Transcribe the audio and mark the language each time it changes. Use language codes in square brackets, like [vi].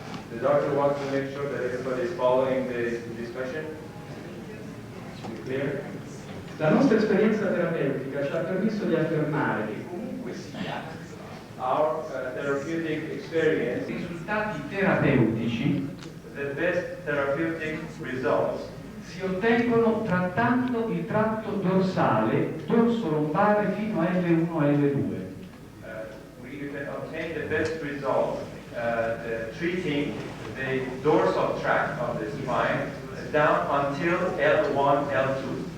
[en] The doctor wants to make sure that everybody is following the discussion. Clear? [it] La nostra esperienza terapeutica ci ha permesso di affermare che comunque sia [en] our therapeutic experience, [it] i risultati terapeutici, [en] the best therapeutic results, [it] si ottengono trattando il tratto dorsale, dorso lombare fino a L1 L2. [en] We can obtain the best results treating the dorsal tract of the spine down until L1 L2.